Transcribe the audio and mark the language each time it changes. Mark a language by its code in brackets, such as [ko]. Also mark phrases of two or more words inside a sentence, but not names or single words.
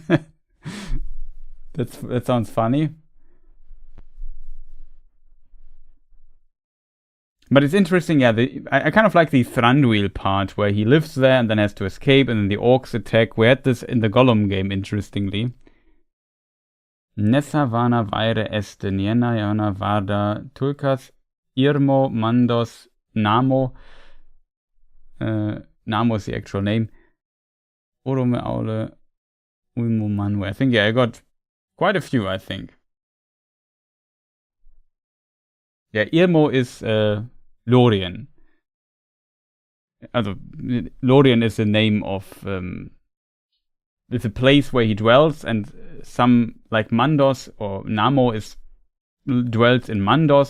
[en] That sounds funny. But it's interesting, yeah. I kind of like the Thranduil part where he lives there and then has to escape, and then the orcs attack. We had this in the Gollum game, interestingly. Nessa, Vana, Vaire, Este, Nienna, Yavanna, Varda, Tulkas, Irmo, Mandos, Namo. Namo is the actual name. Orome, Aule, Ulmo, Manwe. I think, yeah, I got quite a few, I think. Yeah, Irmo is Lorien. Also, Lorien is the name of it's a place where he dwells, and some, like Mandos or Namo, dwells in Mandos.